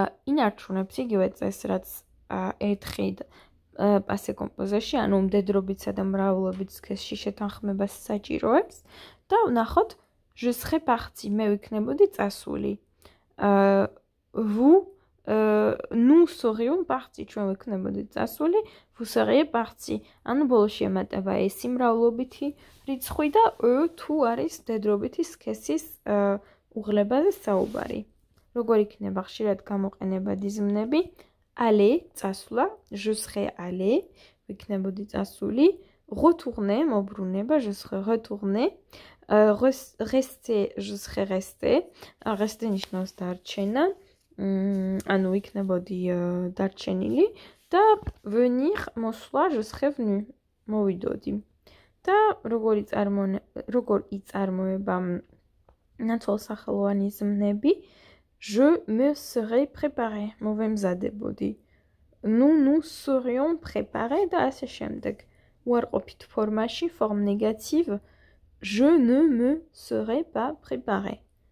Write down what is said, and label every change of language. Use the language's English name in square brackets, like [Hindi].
[Georgian] ინარჩუნებს იგივე წესს რაც ეთხი passé composé-ში, ანუ მდედრობიცა და მრავლობით სქესში შეთანხმებას საჭიროებს და ვნახოთ [French] je serais parti, [Georgian] მე ვიქნებოდი წასული. [French] Vous nous serions partis, [Georgian] ჩვენ ვიქნებოდით წასული, [French] vous seriez parti. [Georgian] ანუ ბოლოში ემატება ეს მრავლობითი რიცხვი და თუ არის მდედრობითი სქესის უღლებაზე საუბარი. როგორ იქნება ხშირად გამოყენებადი ზმნები? [French] aller, წასვლა, je serais allé, [Georgian] ვიქნებოდი წასული, [French] retourner, მობრუნება, je serais retourné, rester, je serais resté, rester ნიშნავს დარჩენა, [Georgian] ანუ ვიქნებოდი დარჩენილი [French] და venir, მოსვლა, je serais venu, მოვიდოდი. [Georgian] და როგორ იწარმოება ნაცვალსახელოვანი ზმნები? [French] Je me serais préparé, მოვემზადებოდი. Nous serions préparés [Georgian] და ასე შემდეგ. უარყოფით ფორმაში, [French] forme négative, je ne me serais pas préparé.